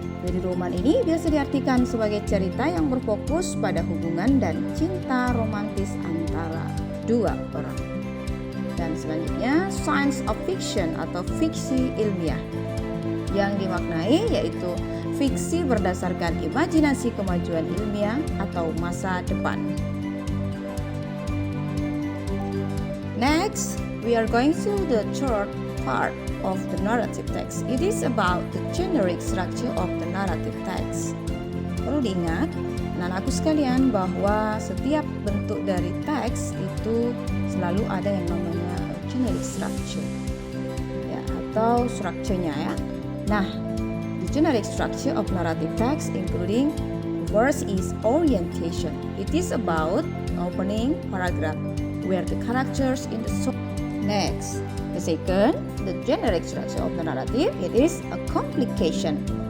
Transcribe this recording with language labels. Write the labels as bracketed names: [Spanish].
[Indonesian] Jadi roman ini biasa diartikan sebagai cerita yang berfokus pada hubungan dan cinta romantis antara dua orang. Dan selanjutnya science of fiction atau fiksi ilmiah, yang dimaknai yaitu fiksi berdasarkan imajinasi kemajuan ilmiah atau masa depan. [English] Next, we are going to the third part of the narrative text. It is about the generic structure of the narrative text. [Indonesian] Perlu diingat, anak-anakku sekalian, bahwa setiap bentuk dari teks itu selalu ada yang namanya generic structure, ya, atau strukturnya ya. [English] Nah, the generic structure of narrative text including first is orientation. It is about opening paragraph where the characters in the story. Next, the second, the generic structure of the narrative, it is a complication.